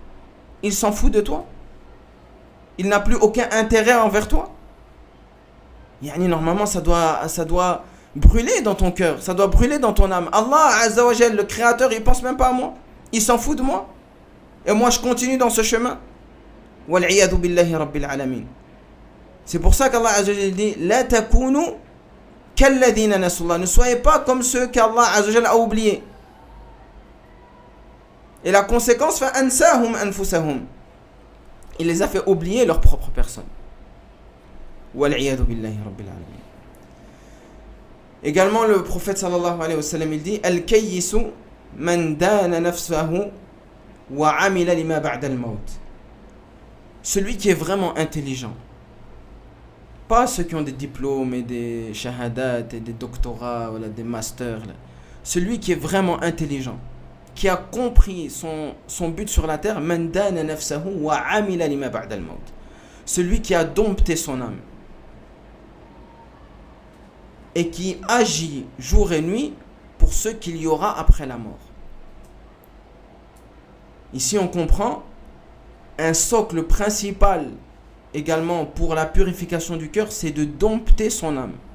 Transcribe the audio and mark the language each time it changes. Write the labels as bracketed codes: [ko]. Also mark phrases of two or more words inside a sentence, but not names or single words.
[fr] Il s'en fout de toi? Il n'a plus aucun intérêt envers toi? Normalement, ça doit brûler dans ton cœur, ça doit brûler dans ton âme. [ar] الله عز وجل, [fr] le créateur, il pense même pas à moi. Il s'en fout de moi. Et moi, je continue dans ce chemin. [ar] والعياذ بالله رب العالمين. [fr] C'est pour ça qu' [ar] الله عز وجل [fr] dit [ar] لا تكونوا كالذين نسوا الله. [fr] Ne soyez pas comme ceux qu' [ar] الله عز وجل [fr] a oubliés. Et la conséquence, [ar] فأنساهم أنفسهم. [fr] Il les a fait oublier leur propre personne. [ar] والعياذ بالله رب العالمين. [fr] Également, le prophète [ar] صلى الله عليه وسلم, [fr] il dit [ar] الكيس من دان نفسه وعمل لما بعد الموت. [fr] Celui qui est vraiment intelligent. Pas ceux qui ont des diplômes et des shahadat et des doctorats ou des masters. Celui qui est vraiment intelligent, qui a compris son but sur la terre, [ar] من دان نفسه وعمل لما بعد الموت. [fr] Celui qui a dompté son âme et qui agit jour et nuit pour ce qu'il y aura après la mort. Ici, on comprend un socle principal également pour la purification du cœur, c'est de dompter son âme.